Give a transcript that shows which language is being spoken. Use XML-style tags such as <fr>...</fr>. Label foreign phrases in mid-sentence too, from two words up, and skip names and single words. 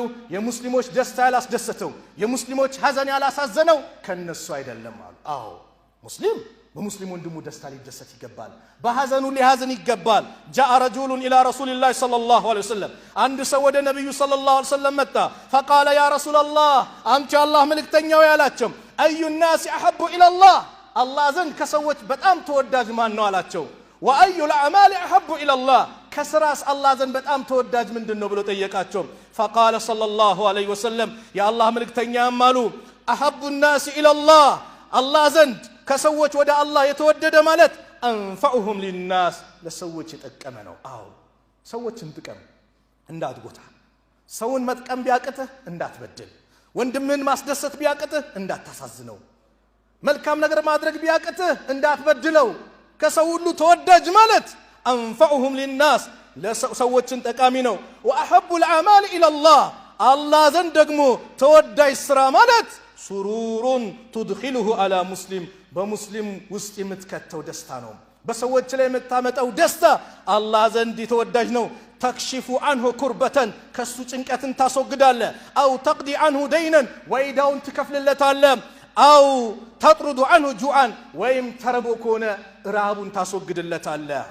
<am>የሙስሊሞች ደስታ ያላስደሰተው የሙስሊሞች ሐዘን ያላሳዘነው ከነሱ አይደለም አሉ። አዎ ሙስሊም በሙስሊም ወንድሙ ደስታ ሊደሰት ይገባል፣ በሐዘኑ ሊሐዘን ይገባል።</am> <ar>جاء رجل إلى رسول الله صلى الله عليه</ar> <am>ወሰለም አንድ ሰው ወደ ነብዩ</am> <ar>صلى الله عليه وسلم</ar> <am>መጣ።</am> <ar>فقال يا رسول الله</ar> <am>አንተ አላህ መልእክተኛው ያላቸው</am> <ar>أي الناس أحب الى الله</ar> <am>አላህ ዘንድ ከሰዎች በጣም ተወዳጅ ማን ነው አላቸው።</am> <ar>وأي الأعمال أحب إلى الله</ar> <am>ከስራስ አላህ ዘንድ በጣም ተወዳጅ ምንድነው ብሎ ጠየቃቸው።</am> <ar>فقال صلى الله عليه وسلم</ar> <am>ያ አላህ መልእክተኛም አሉ</am> <ar>احب الناس الى الله</ar> <am>አላህ ዘንድ ከሰዎች ወደ አላህ የተወደደ ማለት</am> <ar>أنفعهم للناس</ar> <am>ለሰዎች የጠቀመ ነው። አዎ ሰዎችን ጥቀም እንዳትጎታ፣ ሰውን መጥቀም ቢያቅትህ እንዳትበድል፣ ወንድምህን ማስደሰት ቢያቅትህ እንዳታሳዝነው፣ መልካም ነገር ማድረግ ቢያቅትህ እንዳትበድለው። ከሰው ሁሉ ተወዳጅ ማለት</am> <ar>أنفعهم للناس</ar> <am>ለሰዎችን ጠቃሚ ነው። ወአሐቡ</am> <ar>الأعمال إلى الله</ar> <am>አላህ ዘንድ ደግሞ ተወዳጅ ስራ ማለት</am> <ar>سرور تدخله على مسلم</ar> <am>በሙስሊም ውስጥ የምትከተው ደስታ ነው። በሰዎች ላይ የምታመጣው ደስታ አላህ ዘንድ የተወዳጅ ነው።</am> <ar>تكشف عنه كربة</ar> <am>ከሱ ጭንቀትን ታስወግዳለ።</am> <ar>أو تقضي عنه دينا</ar> <am>ወይዳውን ትከፍልለታለ።</am> <ar>أو تطرد عنه جوعا</ar> <am>ወይም ተርቦ ከሆነ ራቡን ታስወግድለታለ።</am>